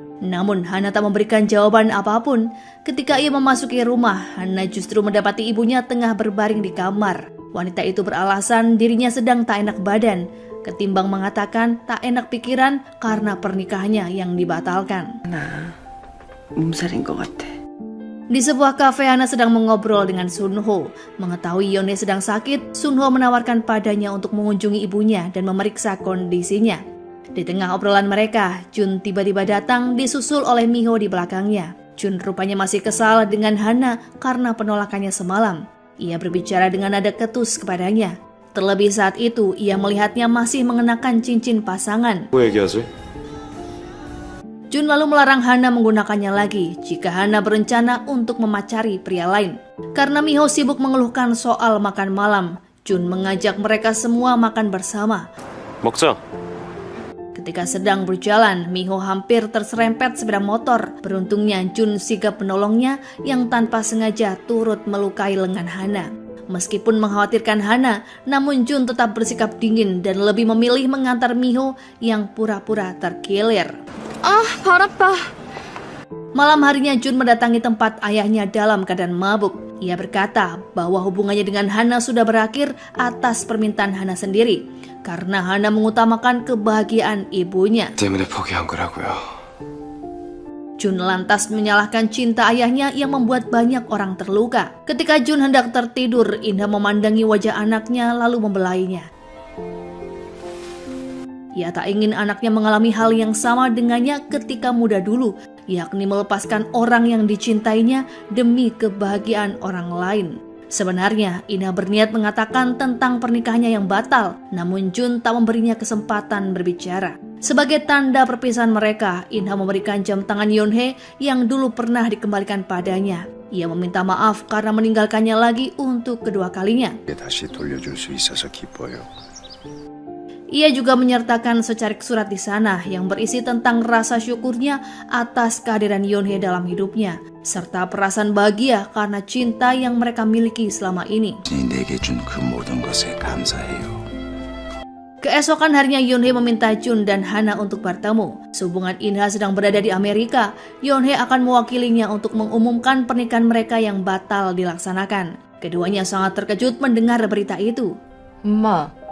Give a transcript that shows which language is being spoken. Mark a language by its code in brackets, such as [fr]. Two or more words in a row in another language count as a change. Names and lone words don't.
[id] Namun Hana tak memberikan jawaban apapun. Ketika ia memasuki rumah, Hana justru mendapati ibunya tengah berbaring di kamar. Wanita itu beralasan dirinya sedang tak enak badan, ketimbang mengatakan tak enak pikiran karena pernikahannya yang dibatalkan. [ko] 몸살인 것 같아. [id] Di sebuah kafe, Hana sedang mengobrol dengan Sunho. Mengetahui Yeonhae sedang sakit, Sunho menawarkan padanya untuk mengunjungi ibunya dan memeriksa kondisinya. Di tengah obrolan mereka, Jun tiba-tiba datang disusul oleh Miho di belakangnya. Jun rupanya masih kesal dengan Hana karena penolakannya semalam. Ia berbicara dengan nada ketus kepadanya. Terlebih saat itu, ia melihatnya masih mengenakan cincin pasangan. [ko] 뭐 얘기하지? [id] Jun lalu melarang Hana menggunakannya lagi jika Hana berencana untuk memacari pria lain. Karena Miho sibuk mengeluhkan soal makan malam, Jun mengajak mereka semua makan bersama. [ko] 먹자. [id] Ketika sedang berjalan, Miho hampir terserempet sepeda motor. Beruntungnya Jun sigap menolongnya yang tanpa sengaja turut melukai lengan Hana. Meskipun mengkhawatirkan Hana, namun Jun tetap bersikap dingin dan lebih memilih mengantar Miho yang pura-pura terkilir. [ko] 발 아파. [id] Malam harinya Jun mendatangi tempat ayahnya dalam keadaan mabuk. Ia berkata bahwa hubungannya dengan Hana sudah berakhir atas permintaan Hana sendiri, karena Hana mengutamakan kebahagiaan ibunya. [ko] 때문에 포기한 거라고요. [id] Jun lantas menyalahkan cinta ayahnya yang membuat banyak orang terluka. Ketika Jun hendak tertidur, Inha memandangi wajah anaknya lalu membelainya. Ia tak ingin anaknya mengalami hal yang sama dengannya ketika muda dulu, yakni melepaskan orang yang dicintainya demi kebahagiaan orang lain. Sebenarnya, Inha berniat mengatakan tentang pernikahannya yang batal, namun Jun tak memberinya kesempatan berbicara. Sebagai tanda perpisahan mereka, Inha memberikan jam tangan Yeonhae yang dulu pernah dikembalikan padanya. Ia meminta maaf karena meninggalkannya lagi untuk kedua kalinya. [ko] 다시 돌려줄 수 있어서 기뻐요. [id] Ia juga menyertakan secarik surat di sana yang berisi tentang rasa syukurnya atas kehadiran Yeonhae dalam hidupnya, serta perasaan bahagia karena cinta yang mereka miliki selama ini. [ko] 내 내게 준 그 모든 것에 감사해요. [id] Keesokan harinya Yoonhee meminta Jun dan Hana untuk bertemu. Sehubungan In-ha sedang berada di Amerika, Yoonhee akan mewakilinya untuk mengumumkan pernikahan mereka yang batal dilaksanakan. Keduanya sangat terkejut mendengar berita itu. [ko] 엄마,